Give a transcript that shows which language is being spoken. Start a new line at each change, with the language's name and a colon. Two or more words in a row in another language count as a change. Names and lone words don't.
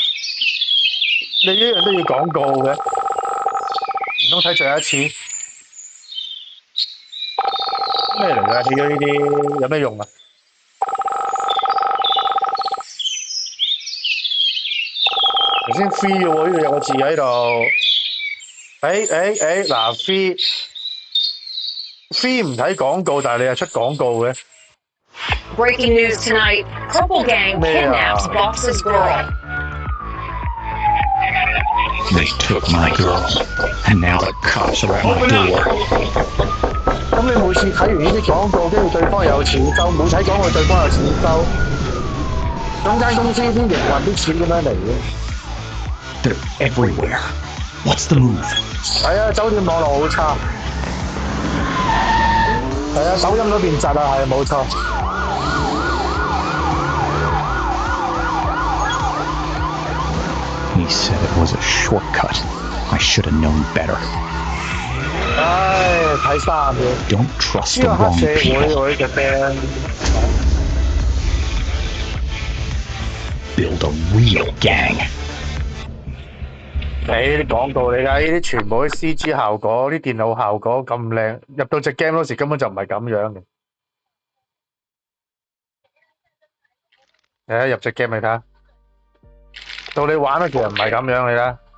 Cantonese: 你一樣都要廣告嘅，唔通睇最後一次咩嚟㗎？起咗呢啲有咩用啊？先 free 嘅喎，呢度有個字喺度。嗱 free 唔睇廣告，但係你又出廣告嘅。
English: Breaking news tonight: Purple Gang kidnaps Box's girl. They took my girl, and now the cops are at my door.
Cantonese: 咁你每次睇完呢啲廣告，跟住對方有錢收，冇睇廣告對方有錢收，咁間公司啲營運啲錢點樣嚟嘅？
English: They're everywhere. What's the move?
Cantonese: 係啊，酒店網絡好差。係啊，抖音嗰邊窒啊，係冇錯。
English: He said it was a shortcut. I should have known better.
Cantonese: 唉，睇3秒。
English: Don't trust
Cantonese: 呢
English: the
Cantonese: 個黑
English: wrong
Cantonese: 社會
English: people.
Cantonese: 我呢隻 friend。
English: Build a real gang.
Cantonese: 你啲廣告嚟㗎，呢啲全部啲 CG 效果，啲電腦效果咁靚，入到隻 game 嗰時根本就唔係咁樣嘅。入隻 game 你睇下，到你玩咧其實唔係咁樣，你睇。